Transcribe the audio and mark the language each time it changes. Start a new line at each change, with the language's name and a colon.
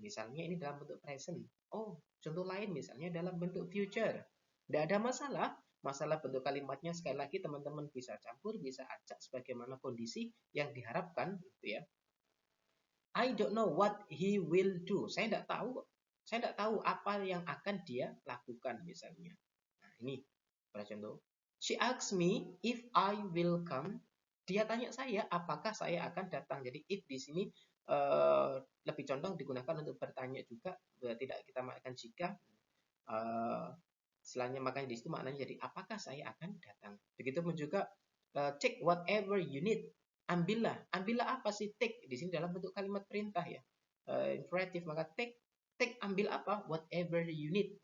Indonesian: Misalnya ini dalam bentuk present. Oh, contoh lain misalnya dalam bentuk future. Tidak ada masalah. Masalah bentuk kalimatnya sekali lagi teman-teman bisa campur, bisa acak sebagaimana kondisi yang diharapkan, gitu ya.
English: I don't know what he will do.
Indonesian: Saya tidak tahu apa yang akan dia lakukan misalnya. Nah, ini pada contoh.
English: She asks me if I will come.
Indonesian: Dia tanya saya apakah saya akan datang. Jadi if di sini lebih condong digunakan untuk bertanya juga, tidak kita maknakan jika. Istilahnya makanya di situ maknanya jadi apakah saya akan datang. Begitupun juga
English: take whatever you need.
Indonesian: Ambillah apa sih take di sini dalam bentuk kalimat perintah ya, imperatif, maka take ambil apa,
English: whatever you need.